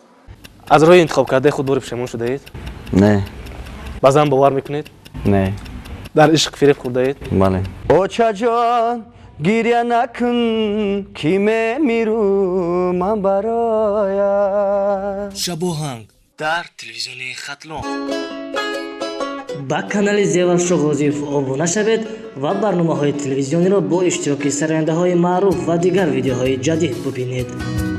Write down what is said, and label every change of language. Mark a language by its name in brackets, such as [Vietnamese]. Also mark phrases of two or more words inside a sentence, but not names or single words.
[Persian] از راه انتخاب کرده خود باری پشیمون شده اید؟ نه. بازم باور میکنید؟ نه. در عشق فریب خورده اید؟ بله. اوچا جان گریه نکن کیمه میرو من برایت. [Tajik] Шабоҳанг дар телевизиони Хатлон. ба канали Зевашо Ғозиев обуна шавед ва барномаҳои телевизиониро бо иштироки сарояндаҳои маъруф ва дигар видеоҳои ҷадид бубинед.